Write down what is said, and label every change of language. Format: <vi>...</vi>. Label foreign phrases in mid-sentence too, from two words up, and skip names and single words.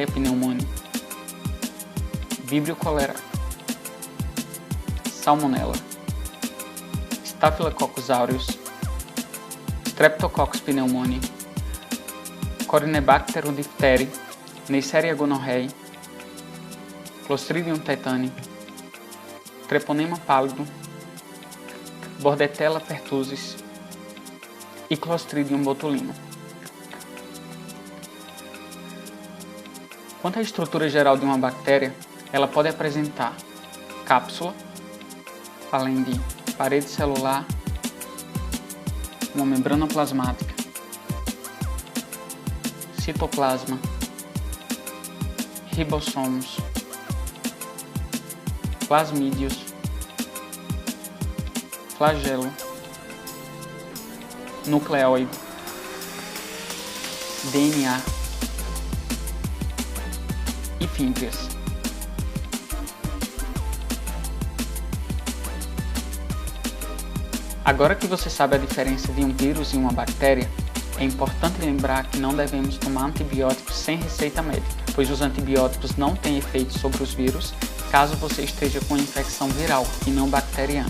<pt>pneumoniae, Vibrio cholerae, Salmonella, Staphylococcus aureus, Streptococcus pneumoniae, Corynebacterium diphtheriae, Neisseria gonorrhoeae, Clostridium tetani, Treponema pallidum, Bordetella pertussis e Clostridium botulinum. Quanto à estrutura geral de uma bactéria, ela pode apresentar cápsula, além de parede celular, uma membrana plasmática, citoplasma, ribossomos, plasmídios, flagelo, nucleóide, DNA, e fímbrias. Agora que você sabe a diferença de um vírus e uma bactéria, é importante lembrar que não devemos tomar antibióticos sem receita médica, pois os antibióticos não têm efeito sobre os vírus caso você esteja com infecção viral e não bacteriana.</pt>